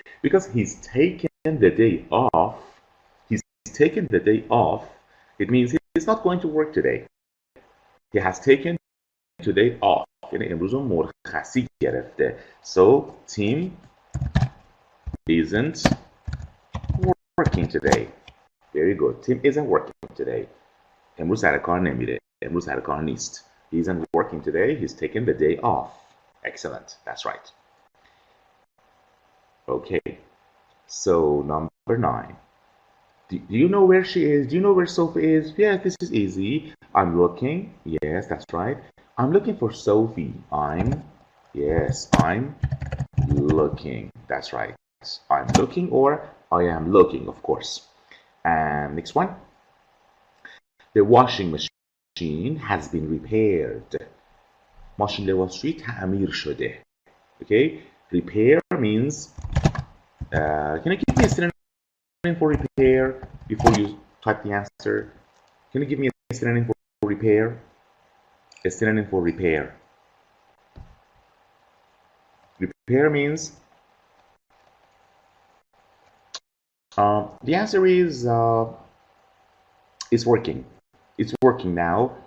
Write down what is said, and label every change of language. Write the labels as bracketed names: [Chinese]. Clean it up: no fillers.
[English] Because he's taken the day off. He's taken the day off. It means he's not going to work today. He has taken today off. [Persian] یعنی امروز رو مرخصی گرفته. [English] So Tim isn't working today. Very good. Tim isn't working today. [Persian] امروز سر کار نمیره. امروز سر کار نیست. [English] He isn't working today. He's taken the day off. Excellent. That's right. Okay. So number 9. Do you know where she is? Do you know where Sophie is? Yes, this is easy. I'm looking. Yes, that's right. I'm looking for Sophie. I'm looking. That's right. I'm looking or I am looking, of course. And next one. The washing machine has been repaired. [Persian] ماشین لباسشویی تعمیر شده. [English] Okay? Repair means can you give me a synonym for repair before you type the answer? Can you give me a synonym for repair? A synonym for repair. Repair means the answer is it's working. It's working now.